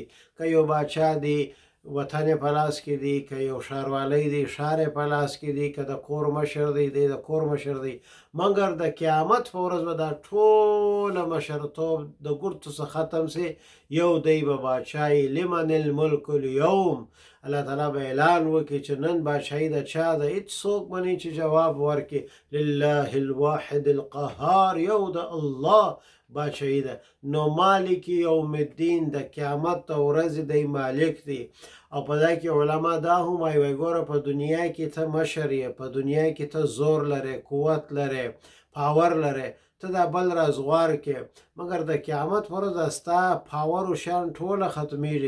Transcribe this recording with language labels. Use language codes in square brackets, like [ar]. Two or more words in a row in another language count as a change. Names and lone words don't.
[ps] که یو باچا دی وطن په لاس کې دی، که یو ښاروالی دی ښار په لاس کې دی، که د کور مشر دی د کور مشر دی، مګر د قیامت په ورځ به دا ټوله مشرتوب د ګرتو څخه ختم سي. یو دی به باچایي. [ar] لمن الملک اليوم، [ps] الله تعالی به اعلان وکړي چې نن بادشاهي د چا ده. هېڅ څوک به نه چې جواب ورکړي. [ar] لله الواحد القهار، [ps] یو د الله بادشاهي ده. نو [ar] مالک یوم الدین [ps] د قیامت د ورځې دی مالک دی. او په دا کې علما دا هم وایي ګوره په دنیا کې ته مشر یې، په دنیا کې ته زور لرې، قوت لرې، پاور لرې، ته دا بل رازغوار کې، مګر د قیامت پر ورځ ستا پاور او شان ټوله ختمیږي.